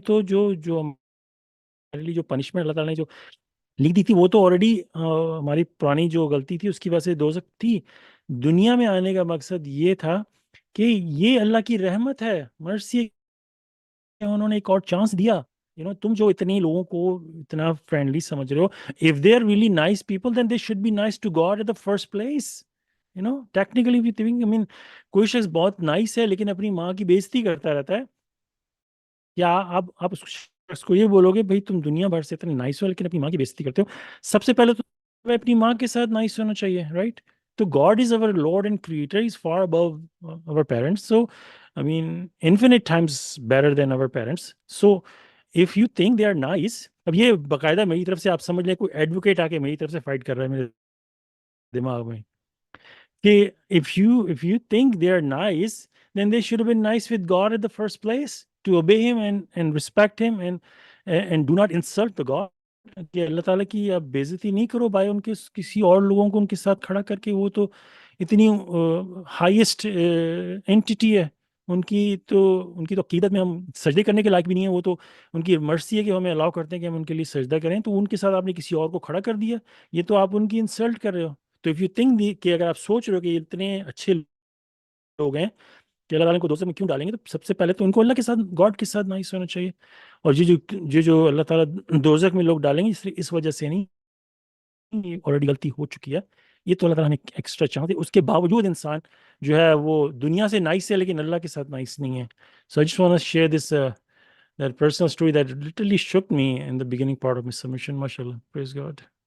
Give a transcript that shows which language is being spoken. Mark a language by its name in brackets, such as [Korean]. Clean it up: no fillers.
[Urdu] تو جو ہمارے لیے جو پنشمنٹ اللہ تعالیٰ نے جو لکھ دی تھی وہ تو آلریڈی ہماری پرانی جو غلطی تھی اس کی وجہ سے دوزخ تھی. دنیا میں آنے کا مقصد یہ تھا کہ یہ اللہ کی رحمت ہے، مرسی، انہوں نے ایک اور چانس دیا. تم جو اتنے لوگوں کو اتنا فرینڈلی سمجھ رہے ہو، [English] if they are really nice people then they should be nice to God at the first place. Technically we think, [Urdu] کوئی شخص بہت نائس ہے لیکن اپنی ماں کی بےزتی کرتا رہتا ہے، کیا آپ اس شخص کو یہ بولو گے بھائی تم دنیا بھر سے اتنے نائس ہو لیکن اپنی ماں کی بےزتی کرتے ہو؟ سب سے پہلے تو اپنی ماں کے ساتھ نائس ہونا چاہیے، رائٹ؟ تو [English] God is our Lord and Creator, He's far above our parents, so infinite times better than our parents. So if you think they are nice، [Urdu] اب یہ باقاعدہ میری طرف سے آپ سمجھ لیں کوئی ایڈوکیٹ آ کے میری طرف سے فائٹ کر رہا ہے میرے دماغ میں کہ [English] if you think they are nice then they should have been nice with God at the first place, to obey him and respect him and do not insult the God. [Urdu] کہ اللہ تعالیٰ کی آپ بےزتی نہیں کرو بھائی ان کے کسی اور لوگوں کو ان کے ساتھ کھڑا کر کے، وہ تو اتنی ہائیسٹ اینٹیٹی ہے، ان کی تو عقیدت میں ہم سجدے کرنے کے لائق بھی نہیں ہیں، وہ تو ان کی مرضی ہے کہ ہمیں الاؤ کرتے ہیں کہ ہم ان کے لیے سجدہ کریں، تو ان کے ساتھ آپ نے کسی اور کو کھڑا کر دیا، یہ تو آپ ان کی انسلٹ کر رہے ہو. تو [English] if you think [Urdu] کہ اگر آپ سوچ رہے ہو کہ یہ اتنے اچھے لوگ ہیں کہ اللہ تعالیٰ کو دوزخ میں کیوں ڈالیں گے، تو سب سے پہلے تو ان کو اللہ کے ساتھ، گاڈ کے ساتھ نائس ہونا چاہیے. اور جو اللہ تعالیٰ دوزخ میں لوگ ڈالیں گے اس وجہ سے نہیں، یہ آلریڈی غلطی ہو چکی ہے، یہ تو اللہ تعالیٰ نے ایکسٹرا چاہتے ہیں. اس کے باوجود انسان جو ہے وہ دنیا سے نائس ہے لیکن اللہ کے ساتھ نائس نہیں ہے. [English] So I just want to share this that personal story that literally shook me in the beginning part of my submission. MashaAllah, praise God.